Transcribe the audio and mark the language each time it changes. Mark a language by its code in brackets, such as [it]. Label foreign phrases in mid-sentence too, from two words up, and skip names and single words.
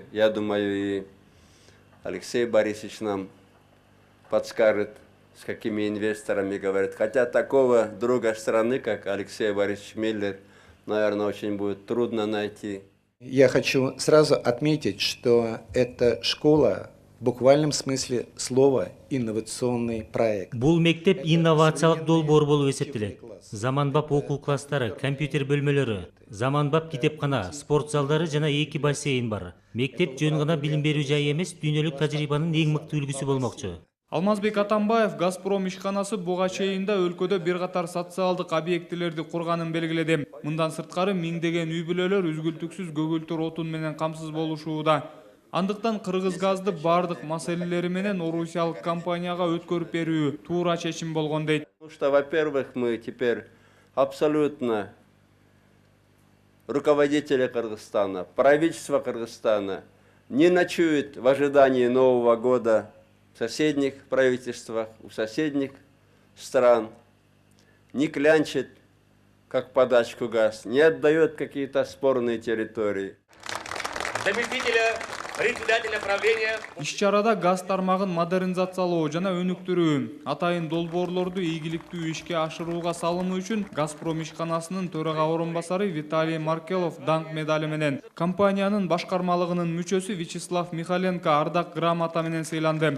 [ru] Я думаю, и Алексей Борисович нам подскажет, с какими инвесторами говорит. Хотя такого друга страны, как Алексей Борисович Миллер, наверное, очень будет трудно найти. Я хочу сразу отметить, что эта школа в буквальном смысле слова инновационный проект. [ky] Бул мектеп инновациялык долбоор болуп эсептелет. Заманбап окуу класстары, компьютер бөлмөлөрү, заманбап китепкана, спорт залдары жана 2 бассейн бар. Мектеп жөн гана билим берүү жайы эмес, дүйнөлүк тажрыйбанын эң мыкты үлгүсү болмокчу. Алмазбек Атамбаев Газпром ишканасы буга чейин өлкөдө бир катар социалдык объектилерди курганын белгиледи. Мындан сырткары миңдеген үй бүлөлөр үзгүлтүксүз көгүлтүр отун менен камсыз болушууда. Андыктан Кыргызгазды бардык маселелери менен орусиялык компанияга өткөрүп берүү туура чечим болгон дейт. [ru] Что, во-первых, мы теперь абсолютно руководители Кыргызстана, правительство Кыргызстана не ночует в ожидании Нового года в соседних правительствах, у соседних стран, не клянчит, как подачку газ, не отдает какие-то спорные территории. Заместителя председателя правления. [ky] Иш-чарада газ тармагын модернизациялоо жана өнүктүрүү, атайын долбоорлорду ийгиликтүү ишке ашырууга салымы үчүн Газпром ишканасынын төрага орунбасары Виталий Маркелов даңк медали менен, компаниянын башкармалыгынын мүчөсү Вячеслав Михаленко ардак грамота менен сыйланды.